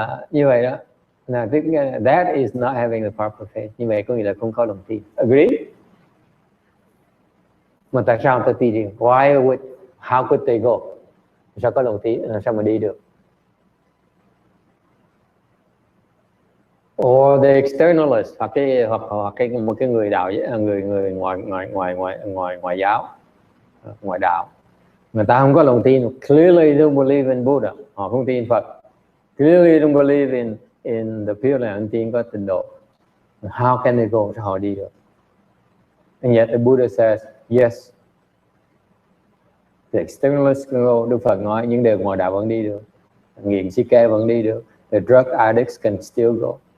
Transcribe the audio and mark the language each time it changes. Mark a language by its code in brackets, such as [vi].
[vi] Như vậy đó. [en] That is not having the proper faith. [vi] Như vậy có nghĩa là không có lòng tin. [en] Agree? [vi] Mà tại sao ta tin? [en] How could they go? [vi] Sao có lòng tin? Sao mà đi được? [en] Or the externalist, [vi] hoặc một cái người đạo, người ngoại giáo, ngoại đạo. Người ta không có lòng tin. [en] Clearly don't believe in Buddha. [vi] Họ không tin Phật. [en] Clearly don't believe in the Pure Land, [vi] không tin có tịnh độ. [en] How can they go? [vi] Sao họ đi được? [en] And yet the Buddha says, yes, the externalists can go. [vi] Đức Phật nói những điều ngoại đạo vẫn đi được. Nghiện si ke vẫn đi được. [en] The drug addicts can still go.